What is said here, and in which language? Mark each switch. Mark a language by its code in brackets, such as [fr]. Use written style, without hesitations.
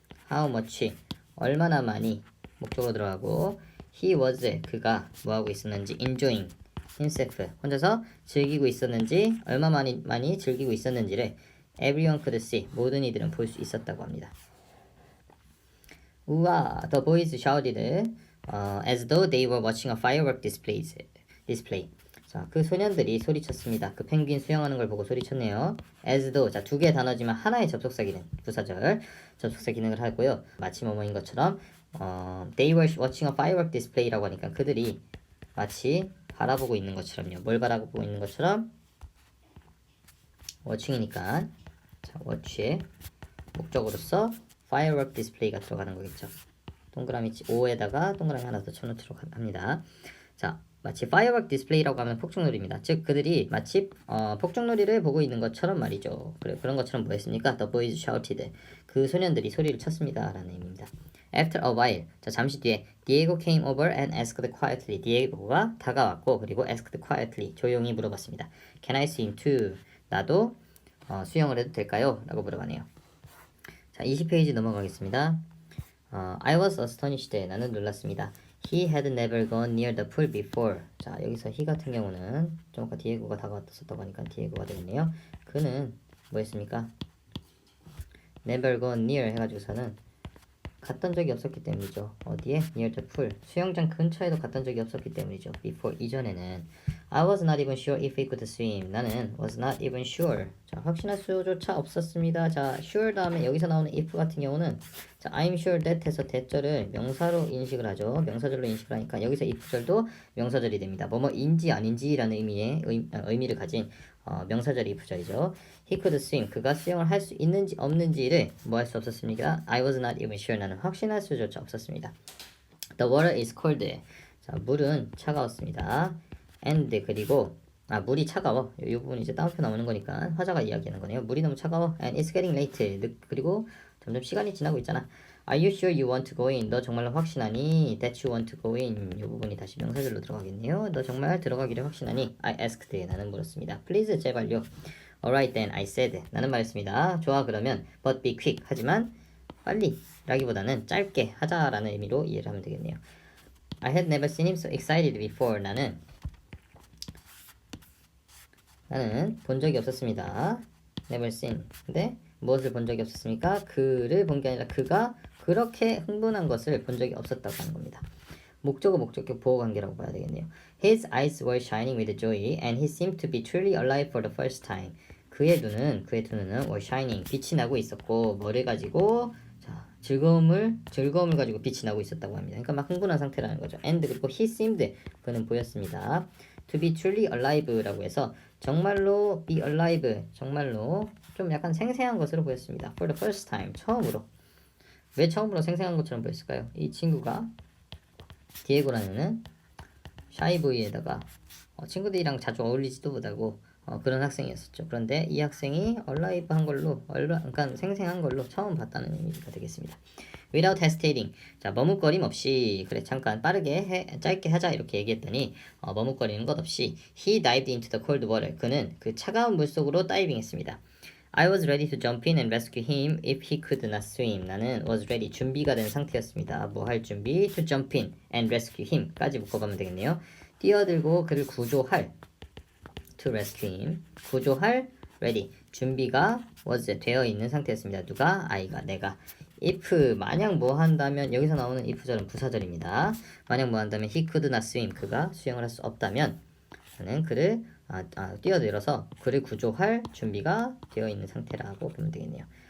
[ko] How much 얼마나 많이 목적으로 들어가고 [en] he was [ko] 그가 뭐하고 있었는지 [en] enjoying himself [ko] 혼자서 즐기고 있었는지 얼마 많이 즐기고 있었는지를 [en] everyone could see [ko] 모든 이들은 볼 수 있었다고 합니다. [en] 우와, the boys shouted as though they were watching a firework display. [ko] 자, 그 소년들이 소리쳤습니다. 그 펭귄 수영하는 걸 보고 소리쳤네요. as though 자, 두 개의 단어지만 하나의 접속사 기능 부사절 접속사 기능을 하고요. 마치 뭐뭐인 것처럼 [en] they were watching a firework display [ko] 라고 하니까 그들이 마치 바라보고 있는 것처럼요. 뭘 바라보고 있는 것처럼? watching이니까 자, watch의 목적으로서 firework display가 들어가는 거겠죠. 동그라미 5에다가 동그라미 하나 더 쳐놓도록 합니다. 자, 마치 firework display라고 하면 폭죽놀이입니다. 즉 그들이 마치 폭죽놀이를 보고 있는 것처럼 말이죠. 그런 것처럼 뭐 했습니까? [en] The boys shouted. [ko] 그 소년들이 소리를 쳤습니다. 라는 의미입니다. [en] After a while, [ko] 자 잠시 뒤에 [en] Diego came over and asked quietly. [ko] 디에고가 다가왔고 그리고 [en] asked quietly, [ko] 조용히 물어봤습니다. [en] Can I swim too? [ko] 나도 수영을 해도 될까요? 라고 물어봤네요. 자 20페이지 넘어가겠습니다. [en] I was astonished. [ko] 나는 놀랐습니다. [en] He had never gone near the pool before. [ko] 자 여기서 he 같은 경우는 좀 아까 디에고가 다가왔었다고 하니까 디에고가 되겠네요. 그는 뭐 했습니까? [en] never gone near [ko] 해가지고서는 갔던 적이 없었기 때문이죠. 어디에? [en] near the pool. [ko] 수영장 근처에도 갔던 적이 없었기 때문이죠. [en] before 이전에는 I was not even sure if he could swim. 나는 was not even sure. [ko] 자, 확신할 수조차 없었습니다. 자, sure 다음에 여기서 나오는 if 같은 경우는 자, [en] I'm sure that [ko] 해서 대절을 명사로 인식을 하죠. 명사절로 인식을 하니까 여기서 if절도 명사절이 됩니다. 뭐뭐인지 아닌지라는 의미를 가진 명사절이 if절이죠. [en] He could swim. [ko] 그가 수영을 할 수 있는지 없는지를 뭐 할 수 없었습니까? [en] I was not even sure. [ko] 나는 확신할 수조차 없었습니다. [en] The water is cold. [ko] 자, 물은 차가웠습니다. and 그리고 물이 차가워. 이 부분 이제 따옴표 나오는 거니까 화자가 이야기하는 거네요. 물이 너무 차가워. [en] And it's getting late. [ko] 그리고 점점 시간이 지나고 있잖아. [en] Are you sure you want to go in? [ko] 너 정말로 확신하니? [en] That you want to go in. [ko] 이 부분이 다시 명사절로 들어가겠네요. 너 정말 들어가기를 확신하니? [en] I asked. [ko] 나는 물었습니다. [en] Please [ko] 제발요. [en] Alright then, I said. [ko] 나는 말했습니다. 좋아 그러면 [en] but be quick. [ko] 하지만 빨리 라기보다는 짧게 하자라는 의미로 이해를 하면 되겠네요. [en] I had never seen him so excited before. [ko] 나는 본 적이 없었습니다. [en] never seen. [ko] 근데 무엇을 본 적이 없었습니까? 그를 본 게 아니라 그가 그렇게 흥분한 것을 본 적이 없었다고 하는 겁니다. 목적어 목적격 보호관계라고 봐야 되겠네요. [en] His eyes were shining with joy and he seemed to be truly alive for the first time. [ko] 그의 두 눈은 [en] were shining, [ko] 빛이 나고 있었고 뭐를 가지고 자, 즐거움을 가지고 빛이 나고 있었다고 합니다. 그러니까 막 흥분한 상태라는 거죠. And 그리고 [en] he seemed, [ko] 그는 보였습니다. [en] To be truly alive [ko] 라고 해서 정말로 be alive, 정말로 좀 약간 생생한 것으로 보였습니다. [en] For the first time, 처음으로. [ko] 왜 처음으로 생생한 것처럼 보였을까요? 이 친구가 디에고라는 샤이보이에다가 친구들이랑 자주 어울리지도 못하고 그런 학생이었었죠. 그런데 이 학생이 얼라이브한 걸로, 그러니까 생생한 걸로 처음 봤다는 의미가 되겠습니다. [en] Without hesitating. [ko] 자, 머뭇거림 없이, 그래, 잠깐 빠르게 짧게 하자 이렇게 얘기했더니 머뭇거리는 것 없이 [en] he dived into the cold water. [ko] 그는 그 차가운 물 속으로 다이빙했습니다. [en] I was ready to jump in and rescue him if he could not swim. [ko] 나는 [en] was ready, [ko] 준비가 된 상태였습니다. 뭐 할 준비? [en] To jump in and rescue him [ko] 까지 묶어가면 되겠네요. 뛰어들고 그를 구조할, [en] to rescue him, [ko] 구조할, ready, 준비가 was 되어 있는 상태였습니다. 누가? I가, 내가. if, 만약 뭐 한다면, 여기서 나오는 if절은 부사절입니다. 만약 뭐 한다면 [en] he could not swim, [ko] 그가 수영을 할 수 없다면 나는 그를 뛰어들어서 그를 구조할 준비가 되어 있는 상태라고 보면 되겠네요.